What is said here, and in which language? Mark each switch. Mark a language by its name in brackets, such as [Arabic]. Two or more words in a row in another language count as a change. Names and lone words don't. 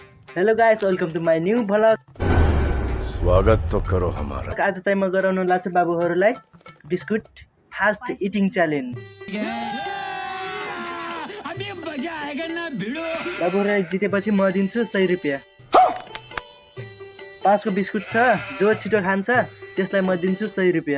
[English] Hello guys, welcome to my new vlog. [Hindi] स्वागत तो करो हमारा। [Nepali] आज चाहिँ म गराउन लाग्छु बाबुहरूलाई [English] biscuit fast eating challenge. [Nepali] बाबुहरूलाई जितेपछि म दिन्छु 100 रुपियाँ। 5 को बिस्कुट छ, जो छिटो खान्छ त्यसलाई म दिन्छु 100 रुपियाँ।